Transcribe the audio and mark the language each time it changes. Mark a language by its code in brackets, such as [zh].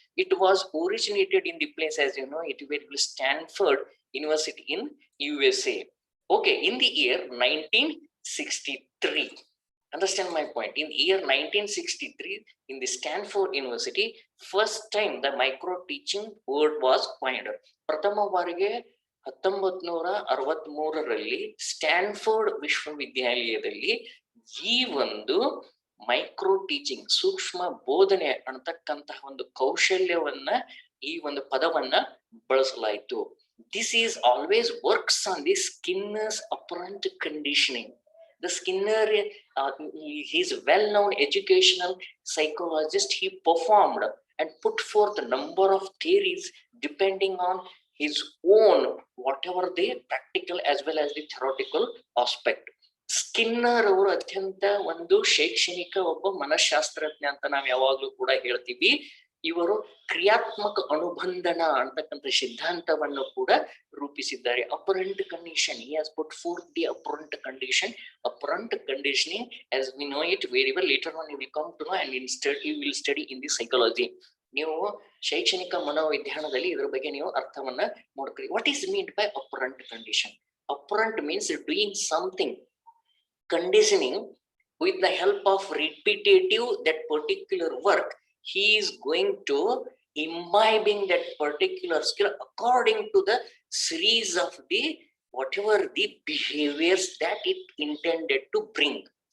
[en] It was originated in the place, as you know, it was Stanford University in USA. Okay, in the year 1963. Understand my point? In the year 1963, in the Stanford University, first time the micro teaching word was coined. [kn] ಪ್ರಥಮ ಬಾರಿಗೆ 1963ರಲ್ಲಿ Stanford ವಿಶ್ವವಿದ್ಯಾಲಯದಲ್ಲಿ ಈ ಒಂದು micro teaching, ಸೂಕ್ಷ್ಮ ಬೋಧನೆ ಅಂತಕ್ಕಂತಹ ಒಂದು ಕೌಶಲ್ಯವನ್ನ, ಈ ಒಂದು ಪದವನ್ನ ಬಳಸಲಾಯಿತು. [en] This is always works on the Skinner's operant conditioning. The Skinner, he is a well-known educational psychologist. He performed and put forth a number of theories depending on his own, whatever the practical as well as the theoretical aspect. [kn] Skinner ಅವರು ಅತ್ಯಂತ ಒಂದು ಶೈಕ್ಷಣಿಕ ಒಬ್ಬ ಮನಃಶಾಸ್ತ್ರಜ್ಞ ಅಂತ ನಾವ್ ಯಾವಾಗ್ಲೂ ಕೂಡ ಹೇಳ್ತೀವಿ. ಇವರು ಕ್ರಿಯಾತ್ಮಕ ಅನುಬಂಧನ ಅಂತಕ್ಕಂಥ ಸಿದ್ಧಾಂತವನ್ನು ಕೂಡ ರೂಪಿಸಿದ್ದಾರೆ. [en] Apparent condition, he has put forth the apparent condition. Apparent conditioning, as we know it very well, later on you will come to know and instead you will study in the psychology. [kn] ನೀವು ಶೈಕ್ಷಣಿಕ ಮನೋವಿಜ್ಞಾನದಲ್ಲಿ ಇದ್ರ ಬಗ್ಗೆ ನೀವು ಅರ್ಥವನ್ನ ಮಾಡ್ಕೊಳ್ಳಿ. [en] What is meant by apparent condition? Apparent means doing something, conditioning with the help of repetitive that particular work. He is going to imbibing that particular skill according to the series of the whatever the behaviors that it intended to bring.